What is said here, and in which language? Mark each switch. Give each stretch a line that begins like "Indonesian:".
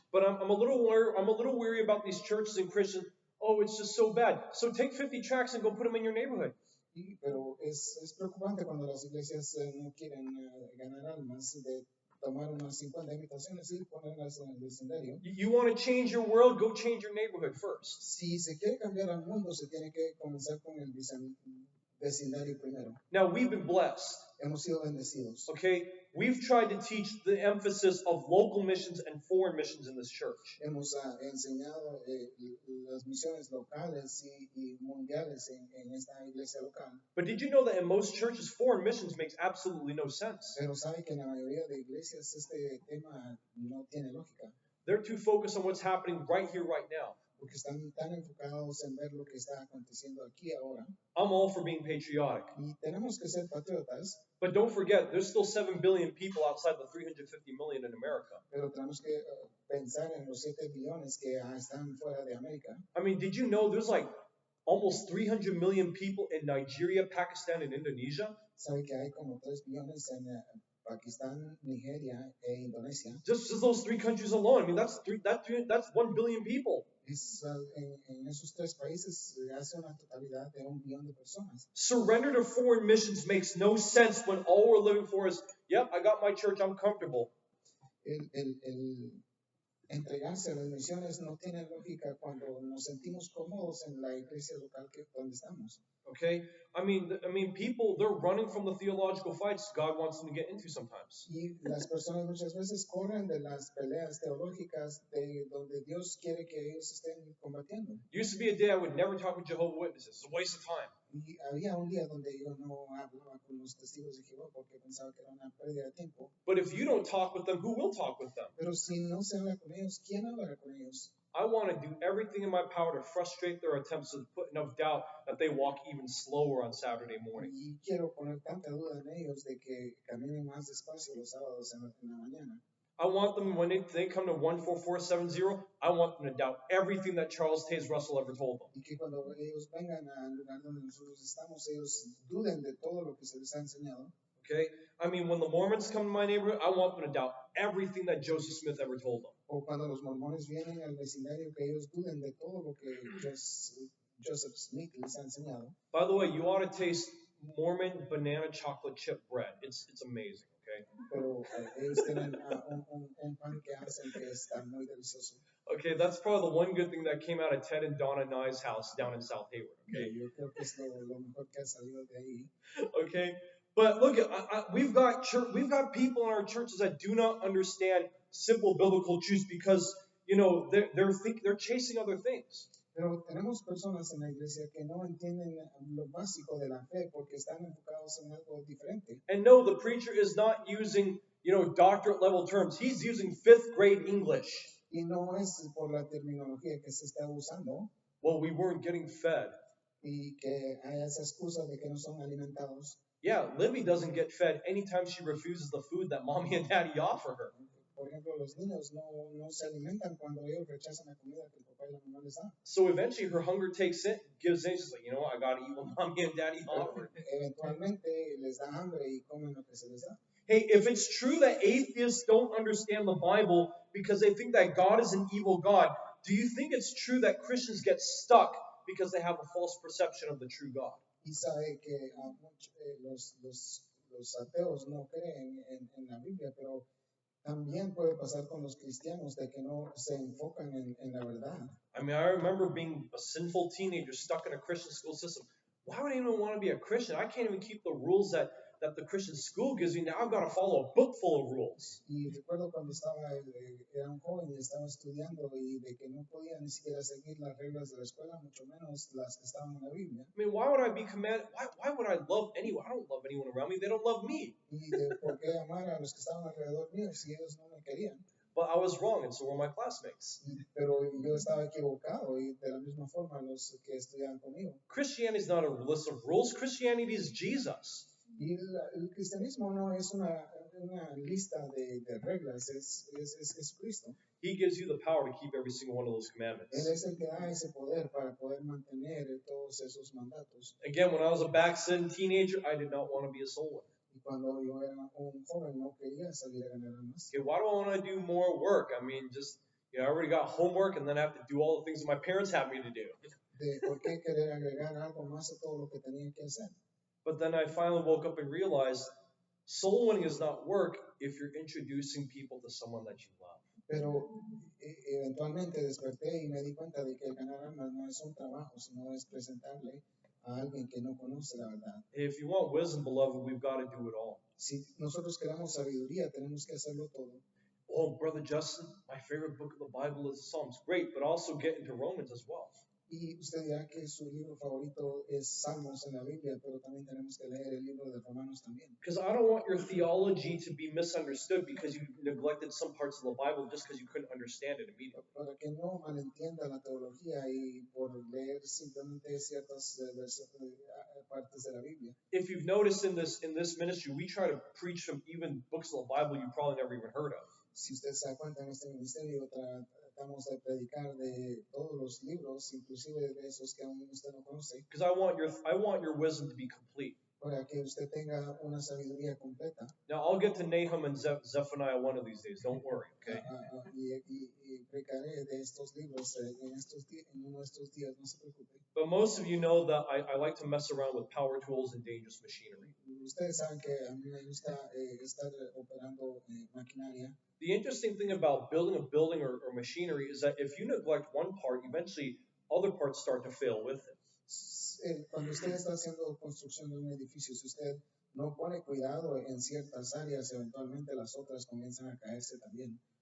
English: But I'm a little weary about these churches and Christians. Oh, it's just so bad. So take 50 tracts and go put them in your neighborhood.
Spanish: Pero es preocupante cuando las iglesias no quieren ganar almas de tomar unas 50 invitaciones y ponerlas en el vecindario.
English: You want to change your world? Go change your neighborhood first.
Spanish: Si se quiere cambiar al mundo, se tiene que comenzar con el vecindario primero.
English: Now, we've been blessed.
Spanish: Hemos sido bendecidos.
English: Okay? We've tried to teach the emphasis of local missions and foreign missions in this church.
Spanish: Hemos enseñado las misiones locales y mundiales en esta iglesia local.
English: But did you know that in most churches, foreign missions makes absolutely no sense?
Spanish: Pero sabe que en la mayoría de iglesias este tema no tiene lógica.
English: They're too focused on what's happening right here, right now.
Spanish: Porque están tan enfocados en ver lo que está aconteciendo aquí ahora.
English: I'm all for being patriotic.
Spanish: Y tenemos que ser patriotas.
English: But don't forget, there's still 7 billion people outside the 350 million in America.
Spanish: Pero tenemos que pensar en los 7 billones que están fuera de América.
English: I mean, did you know there's like almost 300 million people in Nigeria, Pakistan, and Indonesia?
Spanish: Sabe que hay como 3 billones en Pakistán, Nigeria e Indonesia.
English: Just those 3 countries alone. I mean, that's 1 billion people.
Spanish: En esos 3 países hace una totalidad de 1 billón de personas.
English: Surrender to foreign missions makes no sense when all we're living for is, yep, I got my church, I'm comfortable.
Spanish: El entregarse a las misiones no tiene lógica cuando nos sentimos cómodos en la iglesia local donde estamos.
English: Okay? I mean, people, they're running from the theological fights God wants them to get into sometimes.
Spanish: Y las personas muchas veces corren de las peleas teológicas de donde Dios quiere que ellos estén combatiendo.
English: Used to be a day I would never talk with Jehovah's Witnesses. It's a waste of time.
Spanish: Y había un día donde yo no hablaba con los testigos de Jehová porque pensaba que era una pérdida de tiempo.
English: But if you don't talk with them, who will talk with them?
Spanish: Pero si no se habla con ellos, ¿quién hablará con ellos?
English: I want to do everything in my power to frustrate their attempts to put enough doubt that they walk even slower on Saturday morning.
Spanish: Y quiero poner tanta duda en ellos de que caminen más despacio los sábados en la mañana.
English: I want them, when they come to 14470, I want them to doubt everything that Charles Taze Russell ever told them.
Spanish: Y que cuando ellos vengan al lugar donde nosotros estamos, ellos duden de todo lo que se les ha enseñado.
English: Okay? I mean, when the Mormons come to my neighborhood, I want them to doubt everything that Joseph Smith ever told them.
Spanish: O cuando los mormones vienen al vecindario, que ellos duden de todo lo que Joseph Smith les ha enseñado.
English: By the way, you ought to taste Mormon banana chocolate chip bread. It's amazing, okay?
Spanish: Pero ellos tienen un pan que hacen que está muy delicioso.
English: Okay, that's probably the one good thing that came out of Ted and Donna Nye's house down in South Hayward, okay?
Spanish: Yo creo que es lo mejor que ha salido de ahí.
English: Okay? But look, we've got people in our churches that do not understand simple biblical truths because, you know, they're chasing other things.
Spanish: Pero tenemos personas en la iglesia que no entienden lo básico de la fe porque están enfocados en algo diferente.
English: And no, the preacher is not using, you know, doctorate level terms. He's using 5th grade English.
Spanish: Y no es por la terminología que se está usando.
English: Well, we weren't getting fed.
Spanish: Y que hay esa excusa de que no son alimentados.
English: Yeah, Libby doesn't get fed anytime she refuses the food that mommy and daddy offer her.
Spanish: Por ejemplo, los niños no se alimentan cuando ellos rechazan la comida que el papá y la mamá les dan.
English: So eventually her hunger gives in. She's like, you know what, I gotta eat what mommy and daddy offer.
Spanish: Eventualmente les da hambre y comen lo que se les da.
English: Hey, if it's true that atheists don't understand the Bible because they think that God is an evil God, do you think it's true that Christians get stuck because they have a false perception of the true God?
Spanish: Y sabe que los ateos no creen en la Biblia, pero también puede pasar con los cristianos de que no se enfocan en la verdad.
English: I mean, I remember being a sinful teenager stuck in a Christian school system. Why would anyone want to be a Christian? I can't even keep the rules that that the Christian school gives me, now I've got to follow a book full of rules.
Spanish: Y recuerdo cuando era un joven y estaba estudiando y de que no podía ni siquiera seguir las reglas de la escuela, mucho menos las que estaban en la Biblia.
English: I mean, why would I be commanded? Why would I love anyone? I don't love anyone around me. They don't love me.
Spanish: Y de por qué amar a los que estaban alrededor mío si ellos no me querían.
English: But I was wrong, and so were my classmates.
Spanish: Pero yo estaba equivocado y de la misma forma los que estudiaban conmigo.
English: Christianity is not a list of rules. Christianity is Jesus.
Spanish: Y el cristianismo no es una lista de reglas, es Jesucristo.
English: He gives you the power to keep every single one of those
Spanish: Él
English: commandments.
Spanish: es el que da ese poder para poder mantener todos esos mandatos.
English: Again, when I was a backslidden teenager, I did not want to be a soul winner.
Spanish: Y cuando yo era un joven no quería salir a ganar más.
English: Okay, why do I want to do more work? I mean, just, I already got homework, and then I have to do all the things that my parents have me to do.
Spanish: De por qué querer agregar algo más a todo lo que tenía que hacer.
English: But then I finally woke up and realized soul winning is not work if you're introducing people to someone that you love.
Spanish: Pero eventualmente desperté y me di cuenta de que el ganar almas no es un trabajo, sino es presentarle a alguien que no conoce la verdad.
English: If you want wisdom, beloved, we've got to do it all.
Spanish: Si nosotros queremos sabiduría, tenemos que hacerlo todo.
English: Oh, Brother Justin, my favorite book of the Bible is the Psalms. Great, but also get into Romans as well.
Spanish: Y usted dirá que su libro favorito es Salmos en la Biblia, pero también tenemos que leer el libro de Romanos también.
English: Because I don't want your theology to be misunderstood because you neglected some parts of the Bible just because you couldn't understand it immediately.
Spanish: Para que no malentienda la teología y por leer simplemente ciertas partes de la Biblia.
English: If you've noticed in this ministry, we try to preach from even books of the Bible you probably never even heard of.
Spanish: Si usted se da cuenta, en este ministerio tratamos de predicar de todos los libros, inclusive de esos que aún usted no conoce,
English: Because I want your wisdom to be complete.
Spanish: para que usted tenga una sabiduría completa.
English: Now I'll get to Nahum and Zephaniah one of these days. Don't worry, okay?
Spanish: Y predicaré de estos libros en uno de estos días, no se preocupe.
English: But most of you know that I like to mess around with power tools and dangerous machinery.
Spanish: Ustedes saben que a mí me gusta estar operando maquinaria.
English: The interesting thing about building a building or machinery is that if you neglect one part, eventually other parts start to fail with it.
Spanish: Cuando usted está haciendo construcción de un edificio, si usted no pone cuidado en ciertas áreas, eventualmente las otras comienzan a caerse también.